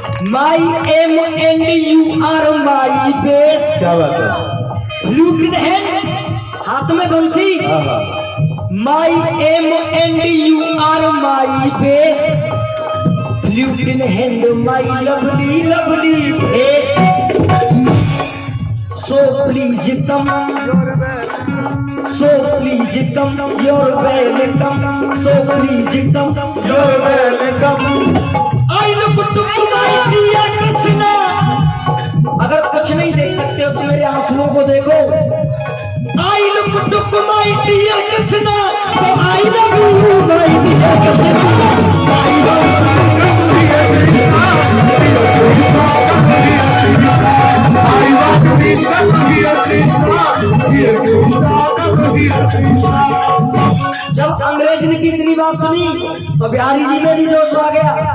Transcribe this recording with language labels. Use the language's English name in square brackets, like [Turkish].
[English] My aim and you are my base. [Hindi] क्या बात है? [English] flute in hand, [Hindi] हाथ में बंसी। [English] My aim and you are my base. Flute in hand my lovely lovely face. So please come, so please come, you're welcome. So please come, You're welcome. I look to my dear Krishna. [Hindi] अगर कुछ नहीं देख सकते हो तो मेरे आंसुओं को देखो। [English] I look to my dear Krishna. So I love you my dear Krishna. I love [Hindi] जब अंग्रेज ने की इतनी बात सुनी तो बिहारी जी में भी जोश आ गया।